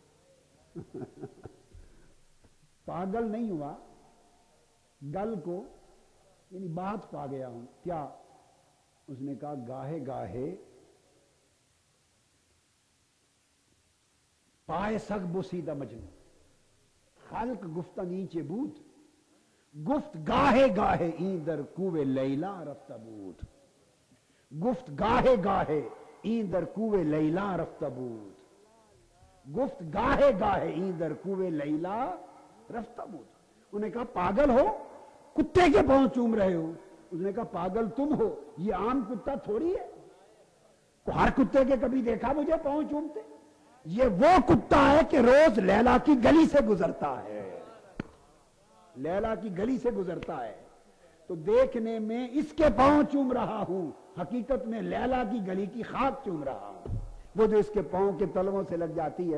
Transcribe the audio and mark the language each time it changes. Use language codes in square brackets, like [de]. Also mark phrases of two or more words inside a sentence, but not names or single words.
[ur] پاگل نہیں ہوا, گل کو یعنی بات پا گیا ہوں. کیا؟ اس نے کہا [fa] گاہے گاہے پائے سگ بوسیدہ مجنو, خلق گفتہ نیچے بود, گفت گاہے گاہے این در کوے لیلا رفتہ بود. گفت گاہے گاہے این در کوے لیلا رفتہ بود. گفت گاہے گاہے این در کوے لیلا رفتہ بود. [ur] انہوں نے کہا پاگل ہو, کتے کے پاؤں چوم رہے ہو. اس نے کہا پاگل تم ہو, یہ عام کتا تھوڑی ہے, ہر کتے کے کبھی دیکھا مجھے پاؤں چومتے؟ یہ وہ کتا ہے کہ روز لیلا کی گلی سے گزرتا ہے, لیلا کی گلی سے گزرتا ہے, تو دیکھنے میں اس کے پاؤں چوم رہا ہوں, حقیقت میں لیلا کی گلی کی خاک چوم رہا ہوں, وہ جو اس کے پاؤں کے تلووں سے لگ جاتی ہے.